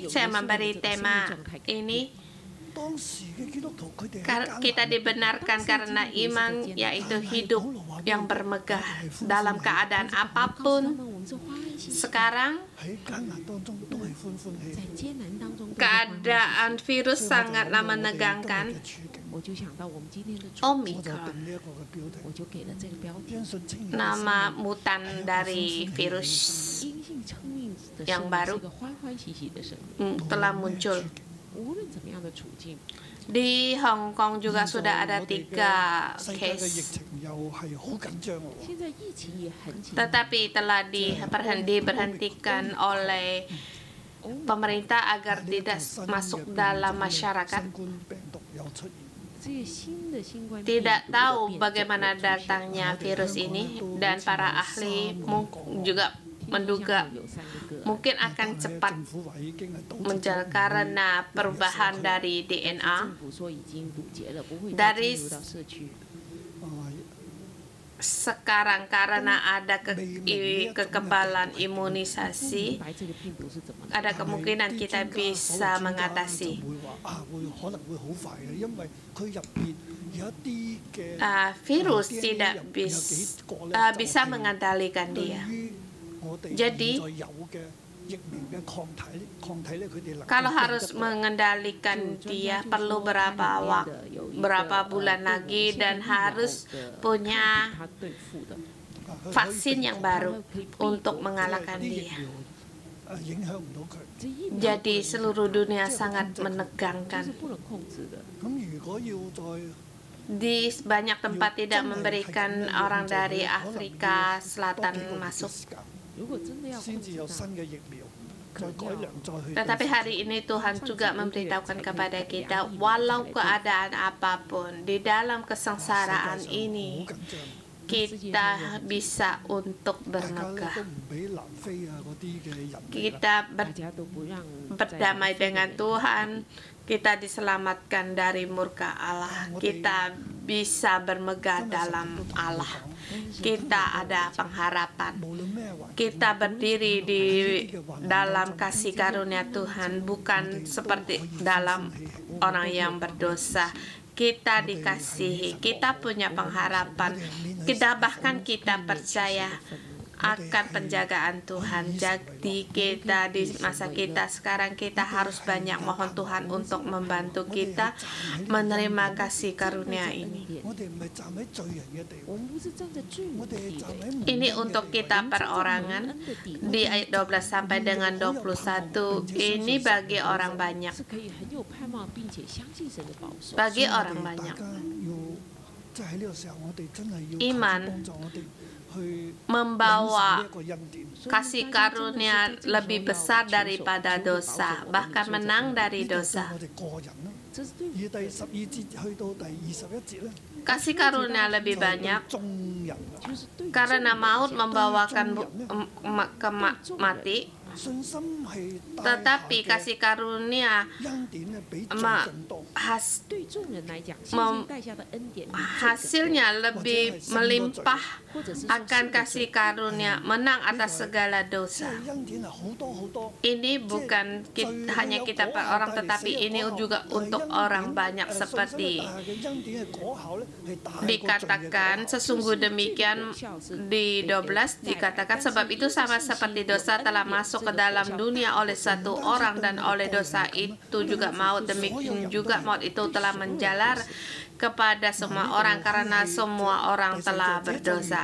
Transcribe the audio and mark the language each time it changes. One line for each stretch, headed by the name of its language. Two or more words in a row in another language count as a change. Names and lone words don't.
Indonesian: Saya memberi tema ini, kita dibenarkan karena iman, yaitu hidup yang bermegah dalam keadaan apapun. Sekarang keadaan virus sangatlah menegangkan.
Chinese: 我就想到我们今天的主题， Omicron, 我就给了这个标题。
Indonesian: nama mutan dari virus
Chinese: 阴性称命的
Indonesian: yang
Chinese: 生命
Indonesian: baru
Chinese: 是个欢欢喜喜的生命，
Indonesian: telah muncul.
Chinese: 无论怎么样的处境，
Indonesian: Di Hong Kong juga sudah ada 3 case,
Chinese: 现在疫情也很紧张，
Indonesian: tetapi telah diberhentikan oleh pemerintah agar tidak masuk dalam masyarakat.
Chinese: 这个新的新冠病毒
Indonesian: Tidak
Chinese: 的
Indonesian: tahu
Chinese: 变种
Indonesian: bagaimana datangnya virus ini, dan para ahli juga menduga
Chinese: 有3个个案，
Indonesian: mungkin akan cepat menjalar karena perubahan dari
Chinese: 政
Indonesian: DNA.
Chinese: 府说已经堵截了，不会再
Indonesian: Dari
Chinese: 进入到社区。
Indonesian: sekarang karena ada kekebalan imunisasi,
Chinese: 白这个病毒是怎么来的？
Indonesian: ada kemungkinan kita bisa mengatasi. Virus tidak bisa mengendalikan dia. Jadi, kalau harus mengendalikan dia perlu berapa bulan lagi, dan harus punya
Chinese: 它对付的，
Indonesian: vaksin yang baru untuk mengalahkan dia.
Chinese: 这疫苗
Indonesian: Jadi seluruh dunia sangat
Chinese: 是
Indonesian: menegangkan.
Chinese: 不能控制的。
Indonesian: Di banyak tempat tidak memberikan orang dari Afrika Selatan masuk.
Chinese: 如果真的要控制到，
Indonesian: Tetapi hari ini Tuhan juga memberitahukan kepada kita, walau keadaan apapun di dalam kesengsaraan ini, kita bisa untuk bermegah. Kita
Chinese: 大家都不让
Indonesian: berdamai dengan Tuhan, kita diselamatkan dari murka Allah, kita bisa bermegah dalam Allah, kita ada pengharapan, kita berdiri di dalam kasih karunia Tuhan, bukan seperti dalam orang yang berdosa. Kita dikasihi, kita punya pengharapan, bahkan kita percaya akan penjagaan Tuhan. Jadi kita di masa kita sekarang, kita harus banyak mohon Tuhan untuk membantu kita menerima kasih karunia ini.
Chinese: 我们不是站在罪人的地位，
Indonesian: Ini untuk kita perorangan di ayat 12 sampai dengan 21. Ini bagi orang banyak.
Chinese: 是可以很有盼望，并且相信神的保守。
Indonesian: Bagi orang banyak. Iman membawa kasih karunia lebih besar daripada dosa, bahkan menang dari dosa.
Chinese: 这是对
Indonesian: Kasih karunia lebih banyak
Chinese: 就是对
Indonesian: karena maut membawakan mati, tetapi kasih karunia
Chinese: 对众人来讲，信
Indonesian: mem-
Chinese: 心带下的恩典，
Indonesian: hasilnya lebih melimpah
Chinese: 或者是说
Indonesian: akan kasih karunia menang atas segala dosa. Ini bukan hanya kita per orang, tetapi ini juga untuk orang banyak, seperti dikatakan sesungguh demikian di 12 dikatakan, sebab itu sama seperti dosa telah masuk ke dalam dunia oleh satu orang, dan oleh dosa itu juga maut, demikian juga maut itu telah menjalar kepada semua orang karena semua orang telah berdosa.